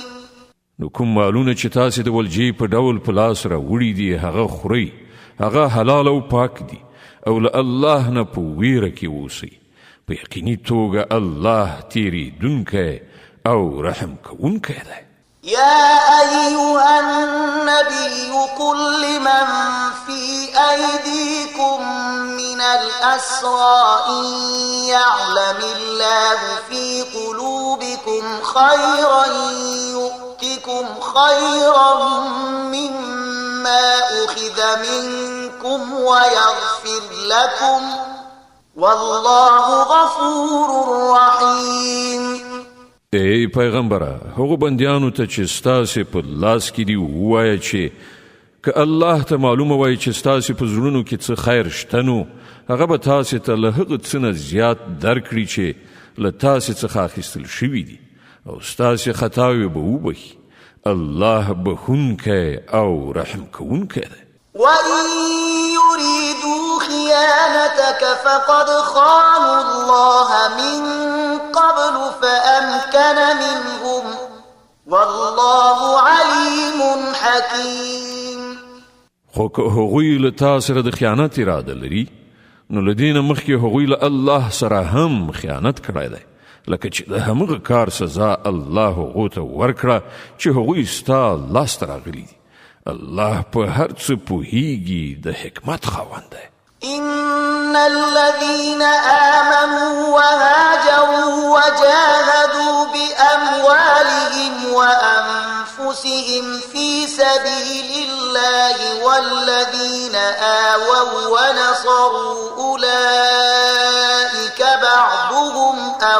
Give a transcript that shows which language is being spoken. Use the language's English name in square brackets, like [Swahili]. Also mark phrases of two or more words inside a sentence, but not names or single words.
[Pashto] نو کوم مالونه چې تاسې د ولجې په ډول په لاس راوړي دي هغه خورئ، هغه حلال او پاک دي، او له الله نه په ویره کې اوسئ. په یقیني توګه الله تیریدونکی او رحم کوونکی دی. [Arabic] يا أيها النبي قل لمن في أيديكم من الأسرى إن يعلم الله في قلوبكم خيرا يؤتكم خيرا مما أخذ منكم ويغفر لكم والله غفور رحيم. [Pashto] ای پیغمبره، هغو بندیانو ته چې ستاسې په لاس کې دي ووایه چې که الله ته معلومه وای چې ستاسې په زړونو کې څه خیر شته نو هغه به تاسې ته له هغه څه نه زیات درکړي چې له تاسې څخه اخیستل شوي دي، او ستاسې خطاوې به وبخي. الله بخونکی او رحم کوونکی دی. [Arabic] وَإِن يُرِيدُوا خِيَانَتَكَ فَقَدْ خَانُوا اللَّهَ مِن قَبْلُ فَأَمْكَنَ مِنْهُمْ وَاللَّهُ عَلِيمٌ حَكِيمٌ. [Pashto] خو که هغوی له تا سره د خیانت اراده لري نو له دې نه مخکې هغوی له الله سره هم خیانت کړی دی، لکه چې د همغه کار سزا الله هغو ته ورکړه چې هغوی ستا لاسته راغلي دي. الله په هر څه پوهیږي، د حکمت خاوند دی. [Arabic] إن الذين آمنوا وهاجروا وجاهدوا بأموالهم وأنفسهم في سبيل الله والذين آووا ونصروا أولئك بعضهم